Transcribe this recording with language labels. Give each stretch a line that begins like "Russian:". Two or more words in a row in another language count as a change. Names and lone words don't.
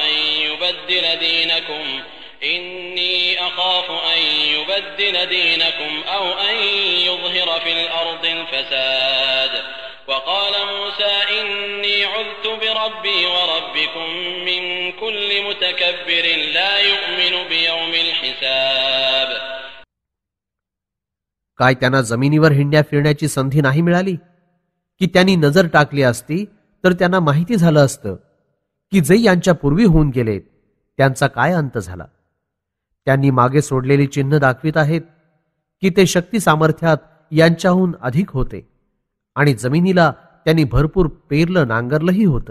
Arabic: أن يبدل دينكم أو أن يظهر في الأرض الفساد وقال موسى إني عذت بربي وربكم من كل متكبر لا يؤمن بيوم الحساب.
Marathi: काय त्यांना जमिनीवर हिंड्या फिरण्याची संधी नाही मिळाली की त्यांनी नजर टाकली असती तर त्यांना माहिती झालं असतं की जे यांच्या पूर्वी होऊन गेलेत त्यांचा काय अंत झाला. त्यांनी मागे सोडलेली चिन्ह दाखवित आहेत की ते शक्ती सामर्थ्यात यांच्याहून अधिक होते आणि जमिनीला त्यांनी भरपूर पेरलं नांगरलंही होतं.